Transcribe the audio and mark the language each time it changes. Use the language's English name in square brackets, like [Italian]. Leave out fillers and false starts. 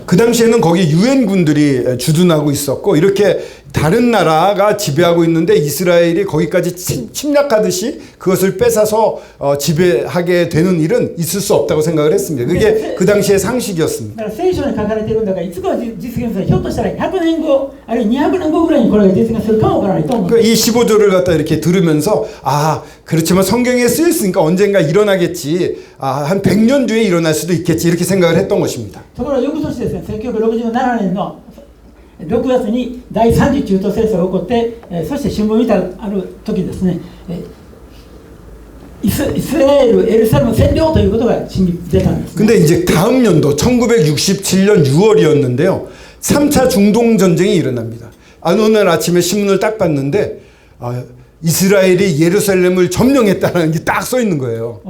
[Korean] 그 당시에는 거기 유엔군들이 주둔하고 있었고 이렇게 다른 나라가 지배하고 있는데 이스라엘이 거기까지 침략하듯이 그것을 뺏어서 지배하게 되는 일은 있을 수 없다고 생각을 했습니다. 그게 그 당시의 상식이었습니다. [Japanese] だから聖書に書かれているんだからいつかは実現する。ひょっとしたら100年後あるいは200年後ぐらいにこれが実現するかもわからないと思う。 [Korean] 이 15조를 갖다 이렇게 들으면서 그렇지만 성경에 쓰여 있으니까 언젠가 일어나겠지. 한 100년 뒤에 일어날 수도 있겠지. 이렇게 생각을 했던 것입니다. [Japanese] ところが翌年ですね、1967年の6月に第3次中東戦争が起こって、そして新聞見たある時ですね、イスラエル、エルサレム占領ということが出たんです、ね。 [Korean] 근데 이제 다음 연도 1967년 6월이었는데요. 3차 중동 전쟁이 일어납니다. 어느 날 아침에 신문을 딱 봤는데 이스라엘이 예루살렘을 점령했다는 게 딱 써 있는 거예요.